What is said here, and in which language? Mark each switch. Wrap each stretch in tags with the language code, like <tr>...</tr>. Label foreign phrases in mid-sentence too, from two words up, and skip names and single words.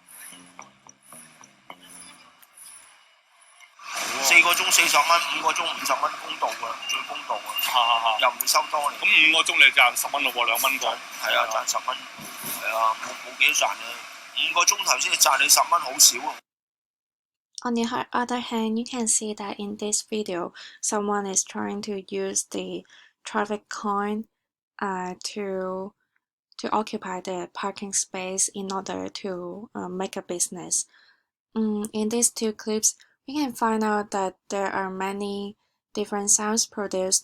<yue>4 個鐘40蚊，5個鐘50蚊公道㗎，最公道啊！又唔會收多你。咁5個鐘你賺10蚊咯喎，2蚊個。係啊，賺10蚊。係啊，冇幾多賺嘅。5個鐘頭先賺你10蚊，好少啊。</yue> <en>On the other hand, you can see that in this video, someone is trying to use the traffic coin to occupy the parking space in order to make a business. In these two clips, we can find out that there are many different sounds produced.</en>